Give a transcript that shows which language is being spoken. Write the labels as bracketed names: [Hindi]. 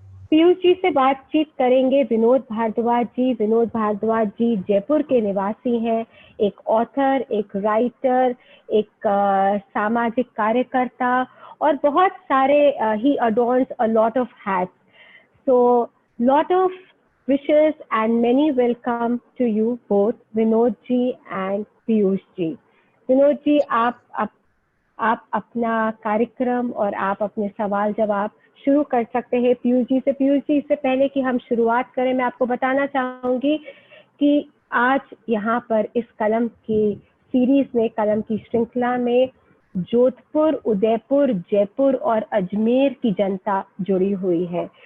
[Hindi] पीयूष जी से बातचीत करेंगे विनोद भारद्वाज जी। विनोद भारद्वाज जी जयपुर के निवासी हैं, एक ऑथर, एक राइटर, एक सामाजिक कार्यकर्ता और बहुत सारे [English] he adorns a lot of hats. So, lot of wishes and many welcome to you both, Vinod ji and Piyush ji. [Hindi] Vinod ji, आप अपना कार्यक्रम और आप अपने सवाल जवाब शुरू कर सकते हैं पीयूष जी से। पीयूष जी, इससे पहले कि हम शुरुआत करें, मैं आपको बताना चाहूंगी कि आज यहाँ पर इस कलम की सीरीज में, कलम की श्रृंखला में जोधपुर, उदयपुर, जयपुर और अजमेर की जनता जुड़ी हुई है।